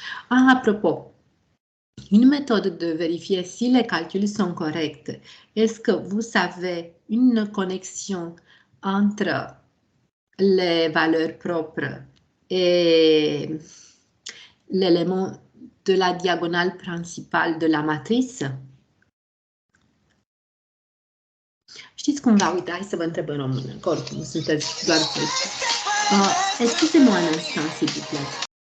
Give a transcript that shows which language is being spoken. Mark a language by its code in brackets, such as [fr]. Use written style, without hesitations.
[fr] À propos, une méthode de vérifier si les calculs sont corrects, est-ce que vous avez une connexion entre les valeurs propres et l'élément de la diagonale principale de la matrice? [ro] Știți cum va uita? Hai să vă întreb în română, că oricum sunteți doar voi. [fr] Excusez-moi un instant, s'il vous plaît.